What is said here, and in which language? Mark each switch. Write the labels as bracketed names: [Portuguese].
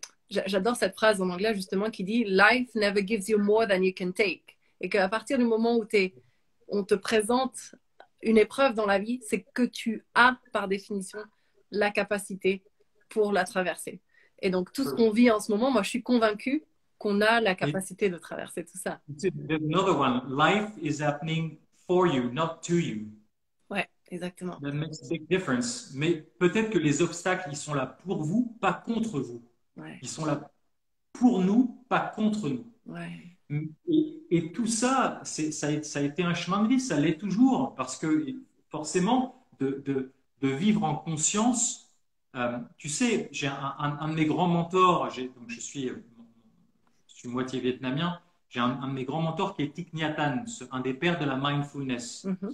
[French] J'adore cette phrase en anglais, justement, qui dit « [English] Life never gives you more than you can take ». [French] Et qu'à partir du moment où on te présente une épreuve dans la vie, c'est que tu as, par définition, la capacité pour la traverser. Et donc, tout ce qu'on vit en ce moment, moi, je suis convaincue qu'on a la capacité de traverser tout ça. [English] There's another one. Life is happening for you, not to you. [French] Ouais, exactement. [English] That makes a big difference. [French] Mais peut-être que les obstacles, ils sont là pour vous, pas contre vous. Ouais. Ils sont là pour nous, pas contre nous. Ouais. Et tout ça, ça a été un chemin de vie, ça l'est toujours, parce que forcément, de vivre en conscience, tu sais, j'ai un de mes grands mentors, donc je suis moitié vietnamien, j'ai un de mes grands mentors qui est Thich Nhat Hanh, un des pères de la mindfulness.